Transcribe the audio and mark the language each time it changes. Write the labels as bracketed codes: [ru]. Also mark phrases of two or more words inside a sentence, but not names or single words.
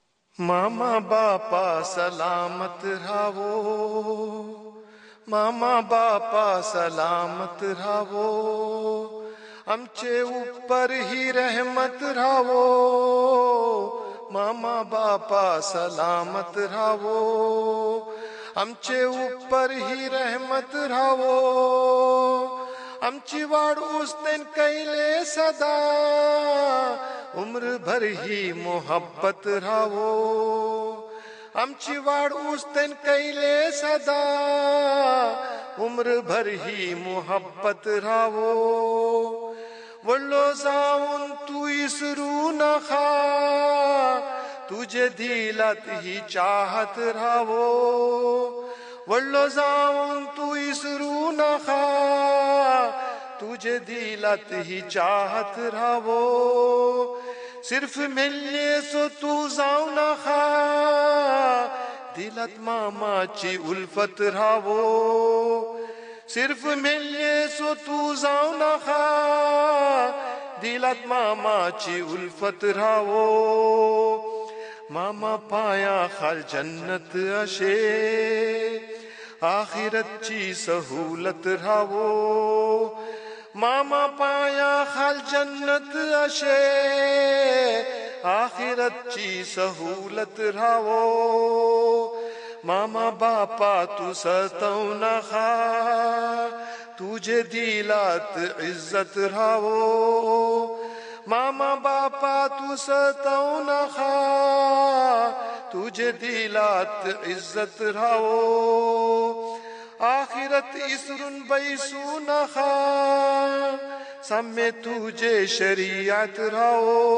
[mr] मामा बापा सलामत रावो, मामा बापा सलामत रावो, आमचे ऊपर ही रहमत रावो, मामा बापा सलामत रावो, आमचे ऊपर ही रहमत रावो, आमची वाढ उसतेन कैले सदा, [ur] عمر بھر [mr] ही मोहब्बत रावो, आमची वाढ उसतेन कैले सदा, [ur] عمر بھر [mr] ही मोहब्बत रावो, वडलो जाऊन तू इसरू नका, तुझे दिलात ही चाहत रावो, वडलो जाऊन तू इसरू नका, तुझे दिलात ही चाहत रावो, सिर्फ मिलने सो तू जाऊ नका, दिलात मामाची उल्फत रावो, सिर्फ मिलने सो तू जाऊ नका, दिलात मामाची उल्फत रावो, मामा पाया खाल जन्नत अशे, आखिरतची सहूलत रावो, मामा पाया खाल जन्नत अशे, आखिरतची सहूलत रावो, मामा बापा तू सतवू नका, तुझे दिलात इज्जत रावो, मामा बापा तू सतवू नका, तुझे दिलात इज्जत रावो, आखिरत इसरून बैसू नका, साम्य तुझे शरीयत रावो,